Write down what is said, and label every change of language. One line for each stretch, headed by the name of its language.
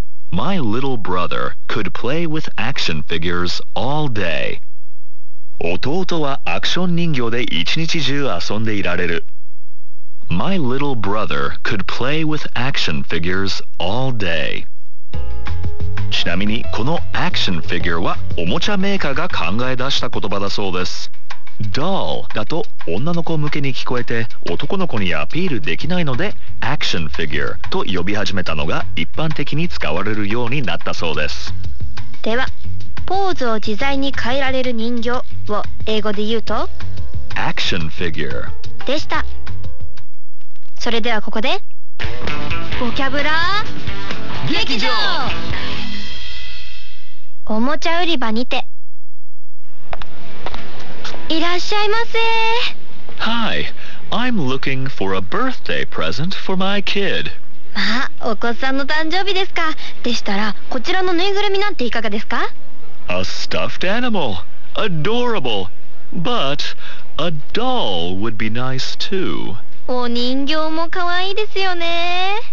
English: My little brother could play with action figures all day。
Japanese: 弟はアクション人形で一日中遊んでいられる。
English: My little brother could play with action figures all day.
Japanese: ちなみにこの action figure はおもちゃメーカーが考え出した言葉だそうです。 Doll だと女の子向けに聞こえて男の子にアピールできないので action figure と呼び始めたのが一般的に使われるようになったそうです。では、ポーズを自在に変えられる人形を英語で言うと
English: action figure
Japanese: でした。それではここでボキャブラ劇場。おもちゃ売り場にて。いらっしゃいませ。
English: Hi, I'm looking for a birthday present for my kid.
Japanese: まあ、お子さんの誕生日ですか。でしたらこちらのぬいぐるみなんていかがですか。
English: A stuffed animal. Adorable. But a doll would be nice too.
Japanese: お人形も可愛いですよね。